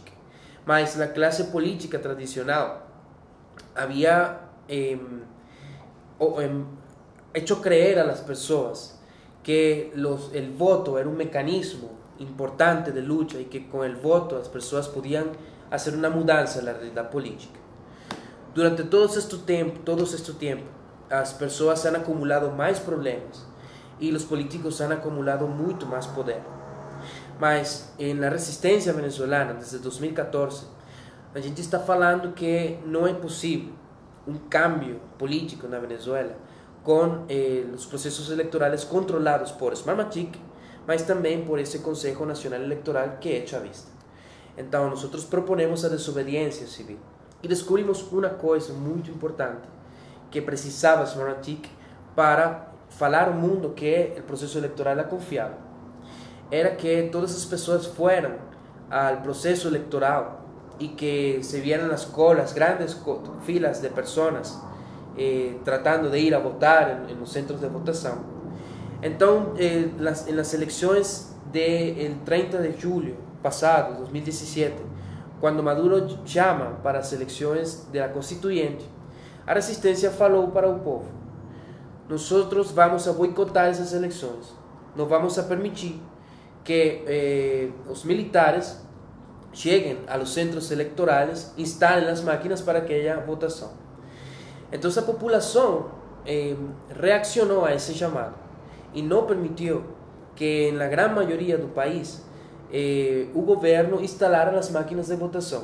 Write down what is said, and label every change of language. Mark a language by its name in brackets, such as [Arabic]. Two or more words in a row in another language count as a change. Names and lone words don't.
[Spanish] Mas la clase política tradicional había hecho creer a las personas que el voto era un mecanismo importante de lucha y que con el voto las personas podían hacer una mudanza en la realidad política. Durante todo este tiempo, las personas han acumulado más problemas y los políticos han acumulado mucho más poder. [Portuguese] Mas na resistência venezolana, desde 2014, a gente está falando que não é possível [Spanish] cambio político [Portuguese] na Venezuela com os processos eleitorais controlados por Smartmatic, mas também por esse Consejo Nacional Electoral que é chavista. Então, nós proponemos a desobediência civil e descobrimos uma coisa muito importante que precisava Smartmatic para falar ao mundo que o processo eleitoral é confiável. Era que todas as pessoas [Spanish] fueran al proceso electoral y que se vieran las colas, grandes filas de personas tratando de ir a votar en los centros de votación. Entonces, en las elecciones del 30 de julio pasado, 2017, cuando Maduro llama para las elecciones de la Constituyente, [Portuguese] a resistencia falou para o povo: [Spanish] nosotros vamos a boicotar esas elecciones, no vamos a permitir que los militares lleguen a los centros electorales, instalen las máquinas para que haya votación. Entonces la población reaccionó a ese llamado y no permitió que en la gran mayoría del país el gobierno instalara las máquinas de votación.